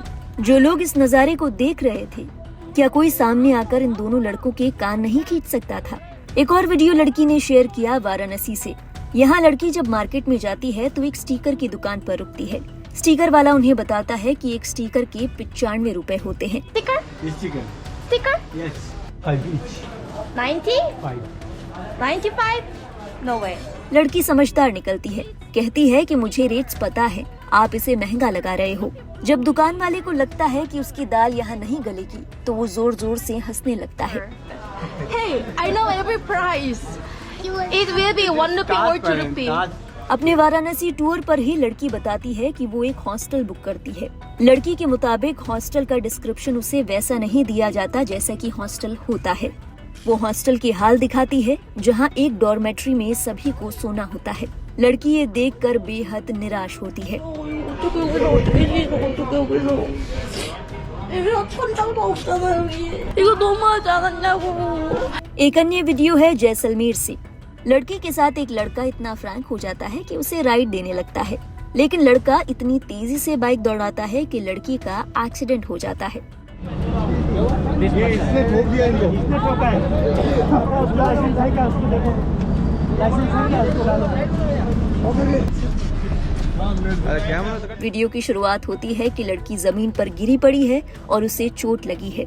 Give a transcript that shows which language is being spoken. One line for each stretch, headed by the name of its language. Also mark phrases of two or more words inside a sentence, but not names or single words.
Hindi: जो लोग इस नजारे को देख रहे थे, क्या कोई सामने आकर इन दोनों लड़कों के कान नहीं खींच सकता था? एक और वीडियो लड़की ने शेयर किया वाराणसी से। यहाँ लड़की जब मार्केट में जाती है तो एक स्टिकर की दुकान पर रुकती है। स्टिकर वाला उन्हें बताता है कि एक स्टिकर के 95 रुपए होते हैं।
English: Sticker? Yes. 5 each. 90? 5. 95? No way.
Hindi: लड़की समझदार निकलती है, कहती है कि मुझे रेट्स पता है, आप इसे महंगा लगा रहे हो। जब दुकान वाले को लगता है कि उसकी दाल यहाँ नहीं गलेगी तो वो जोर जोर से हंसने लगता है।
English: Hey, I know every price. It will be 1 rupee or 2 rupee.
Hindi: अपने वाराणसी टूर पर ही लड़की बताती है कि वो एक हॉस्टल बुक करती है। लड़की के मुताबिक हॉस्टल का डिस्क्रिप्शन उसे वैसा नहीं दिया जाता जैसा कि हॉस्टल होता है। वो हॉस्टल के हाल दिखाती है जहाँ एक डॉर्मेट्री में सभी को सोना होता है। लड़की ये देखकर बेहद निराश होती है।
Korean: 어떻게 여기서 어떻게 지내서 어떻게 여기서 여기가 천장도 없잖아 여기 이거 너무하지 않았냐고
Hindi: एक अन्य वीडियो है जैसलमेर से। लड़की के साथ एक लड़का इतना फ्रैंक हो जाता है कि उसे राइड देने लगता है, लेकिन लड़का इतनी तेजी से बाइक दौड़ाता है कि लड़की का एक्सीडेंट हो जाता है। वीडियो की शुरुआत होती है कि लड़की जमीन पर गिरी पड़ी है और उसे चोट लगी है।